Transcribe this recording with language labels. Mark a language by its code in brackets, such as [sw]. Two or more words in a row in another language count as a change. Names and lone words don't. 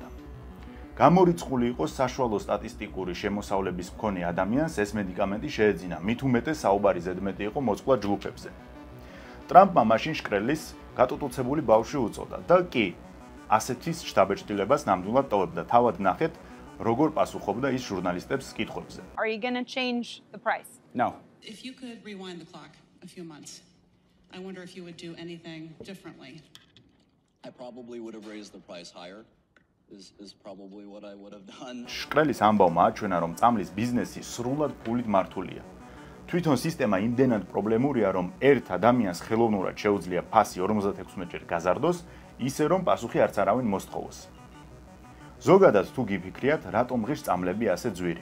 [ka] გამორიცხული იყო საშუალო სტატისტიკური შემოსავლების მქონე ადამიანს ეს მედიკამენტი შეეძინა, მით უმეტეს საუბარი ზედმეტი იყო მოწყვა ჯგუფებზე. ტრამპმა მაშინ შკრელის გატუტუცებული ბავშვი უწოდა და კი ასეთის შთაბეჭდილებას ნამდვილად ტოვებდა. თავად ნახეთ, როგორ პასუხობდა ის ჟურნალისტებს კითხვებზე. [en] Are you going to change the price? No. If you could rewind the clock a few months, I wonder if you would do anything differently. I probably would have raised the price higher. Is probably what I would have done. [ka] შკრელის ამბავმა აჩვენა, რომ წამლის ბიზნესი სრულად ფულით მართულია. თვითონ სისტემა იმდენად პრობლემურია, რომ ერთ ადამიანს ხელოვნურად შეუძლია ფასი 56-ჯერ გაზარდოს, ისე რომ პასუხი არც არავინ მოსთხოვოს. ზოგადად თუ გიფიქრიათ, რატომ ღირს წამლები ასე ძვირი?